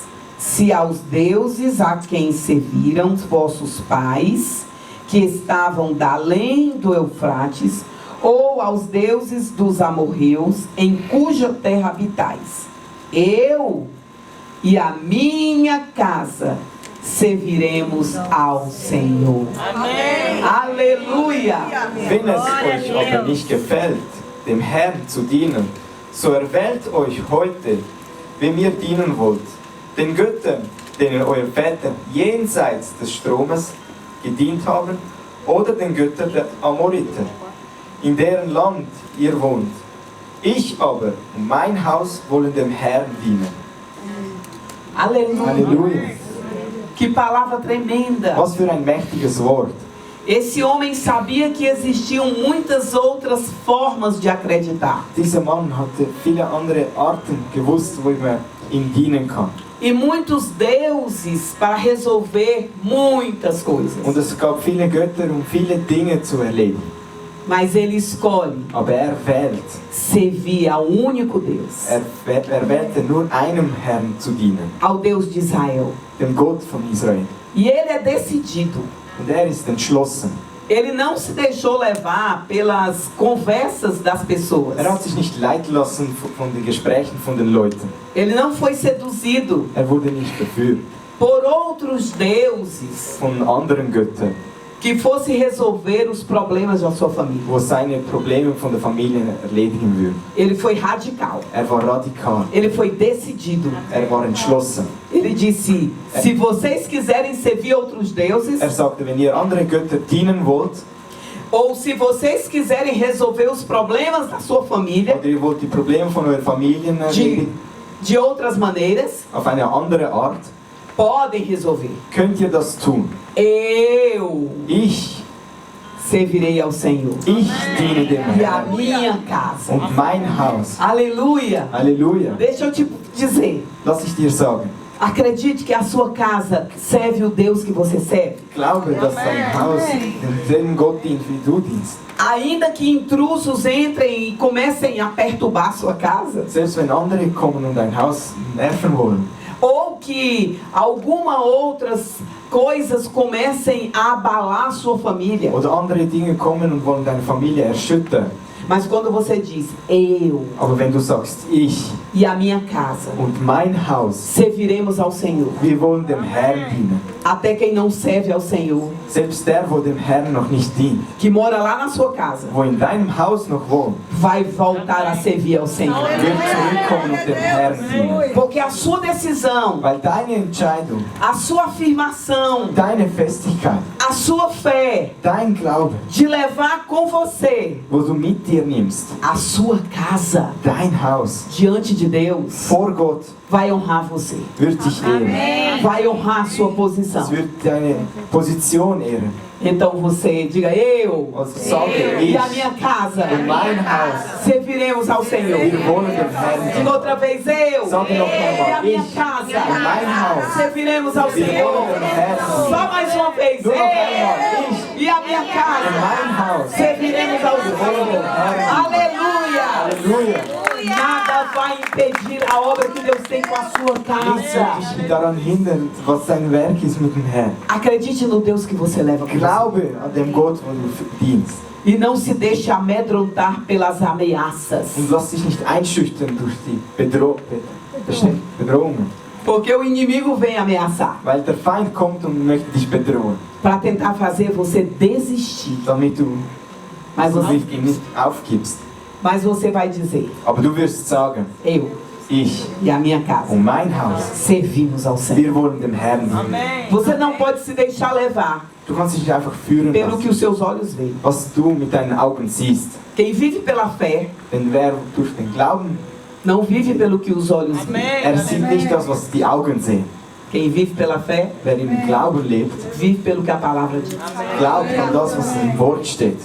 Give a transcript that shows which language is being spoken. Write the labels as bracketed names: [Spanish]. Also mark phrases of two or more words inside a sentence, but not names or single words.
[Portuguese] Se aos deuses a quem serviram vossos pais, que estavam da além do Eufrates, ou aos deuses dos amorreus, em cuja terra habitais. Eu e a minha casa serviremos ao Senhor. Amém. Aleluia! [German] Wenn es euch aber nicht gefällt, dem Herrn zu dienen, so erwählt euch heute, wem ihr dienen wollt. Den Göttern, denen eure Väter jenseits des Stromes gedient haben, oder den Göttern der Amoriter, in deren Land ihr wohnt. Ich aber und mein Haus wollen dem Herrn dienen. [Portuguese] Aleluia! [German] Halleluja! [Portuguese] Que palavra tremenda! [German] Was für ein mächtiges Wort. [Portuguese] Esse homem sabia que existiam muitas outras formas de acreditar. [German] Dieser Mann hatte viele andere Arten gewusst, wo man ihm dienen kann. [Portuguese] E muitos deuses para resolver muitas coisas. [German] Und es gab viele Götter, um viele Dinge zu erledigen. [Portuguese] Mas ele escolhe [German] Aber er wählt. [Portuguese] servir ao único Deus, [German] Er wählte nur einem Herrn zu dienen, [Portuguese] ao Deus de Israel. [German] dem Gott von Israel. [Portuguese] E ele é decidido. [German] Und er ist entschlossen. [Portuguese] Ele não se deixou levar pelas conversas das pessoas. [German] Er hat sich nicht leiten lassen von den Gesprächen von den Leuten. [Portuguese] Ele não foi seduzido [German] Er wurde nicht verführt [Portuguese] por outros deuses [German] von anderen Göttern, [Portuguese] que fosse resolver os problemas da sua família. [German] wo seine Probleme von der Familie erledigen würden. [Portuguese] Ele foi radical. [German] Er war radikal. [Portuguese] Ele foi decidido. [German] Er war entschlossen. [Portuguese] Ele disse: se vocês quiserem servir outros deuses, [German] Er sagte, wenn ihr andere Götter dienen wollt, [Portuguese] ou se vocês quiserem resolver os problemas da sua família [German] oder ihr wollt die Probleme von euren Familien erledigen, [Portuguese] de outras maneiras, [German] auf eine andere Art, [Portuguese] podem resolver. [German] könnt ihr das tun. Ich [Portuguese] Servirei ao Senhor [German] diene dem [Portuguese] e a [German] Herrn [Portuguese] minha casa. [German] und mein Haus. [Portuguese] Aleluia! [German] Halleluja. [Portuguese] Deixa eu te dizer. [German] Lass ich dir sagen, [Portuguese] Acredite que a sua casa serve o Deus que você serve. [German] glaube, dass dein Haus dem Gott dient, wie du dienst. [Portuguese] Ainda que intrusos entrem e comecem a perturbar a sua casa, [German] Selbst wenn andere kommen und dein Haus nerven wollen, [Portuguese] ou que alguma outras coisas comecem a abalar a sua família, [German] oder andere Dinge kommen und wollen deine Familie erschüttern. [Portuguese] mas quando você diz eu [German] Aber wenn du sagst, ich [Portuguese] e a minha casa [German] und mein Haus, [Portuguese] serviremos ao Senhor, [German] wir wollen dem Herrn dienen, [Portuguese] Até quem não serve ao Senhor, [German] Selbst der, wo dem Herrn noch nicht dient, [Portuguese] que mora lá na sua casa, [German] wo in deinem Haus noch wohnt, [Portuguese] vai voltar a servir ao Senhor. [German] wird zurückkommen und dem Herrn dienen. [Portuguese] Porque a sua decisão, [German] Weil deine Entscheidung, [Portuguese] a sua afirmação, [German] deine Festigkeit, [Portuguese] a sua fé [German] dein Glaube, [Portuguese] de levar com você [German] wo du mit dir nimmst, [Portuguese] a sua casa [German] dein Haus, [Portuguese] diante de Deus, [German] vor Gott, [Portuguese] vai honrar você, [German] wird dich ehren. [Portuguese] vai honrar a sua [German] Es [Portuguese] posição. [German] wird deine Position ehren. [Portuguese] Então você diga: eu [German] Also sage [Portuguese] e [German] ich [Portuguese] a minha casa [German] und mein Haus, [Portuguese] serviremos ao Senhor. [German] wir wollen dem Herrn [Portuguese] Diga outra vez: eu [German] Sage noch [Portuguese] e a [German] einmal, [Portuguese] minha [German] ich [Portuguese] casa [German] und mein Haus, [Portuguese] serviremos ao [German] wir [Portuguese] Senhor. [German] wollen dem Herrn [Portuguese] Só mais uma vez: [German] Nur noch einmal, [Portuguese] eu [German] ich [Portuguese] e a minha [German] und [Portuguese] casa [German] mein Haus, [Portuguese] serviremos ao [German] wir wollen dem [Portuguese] Senhor. [German] Herrn. [Portuguese] Aleluia! [German] Halleluja! [Portuguese] Nada vai impedir a obra que Deus tem com a sua [German] Nichts wird [Portuguese] casa. [German] dich daran hindern, was dein Werk ist mit dem Herrn. [Portuguese] Acredite no Deus que você leva com você. [German] Glaube an dem Gott, wo du dienst. [Portuguese] E não se deixe amedrontar pelas ameaças. [German] Und lass dich nicht einschüchtern durch die Bedrohungen. [Portuguese] Porque o inimigo vem ameaçar [German] Weil der Feind kommt und möchte dich bedrohen, [Portuguese] para tentar fazer você desistir. [German] damit du [Portuguese] Mas você, [German] nicht aufgibst. [Portuguese] mas você vai dizer: [German] Aber du wirst sagen, [Portuguese] eu [German] ich [Portuguese] e a minha casa [German] und mein Haus, [Portuguese] servimos ao Senhor. [German] wir wollen dem Herrn dienen. [Portuguese] Você não pode se deixar levar [German] Du kannst dich nicht einfach führen [Portuguese] pelo que [German] lassen, [Portuguese] os seus olhos veem. [German] was du mit deinen Augen siehst. [Portuguese] Quem vive pela fé [German] Denn wer durch den Glauben, [Portuguese] não vive pelo que os olhos veem. [German] sieht nicht das, was die Augen sehen. [Portuguese] Quem vive pela fé [German] Wer im Glauben lebt, [Portuguese] vive pelo que a palavra diz. [German] glaubt an das, was im Wort steht.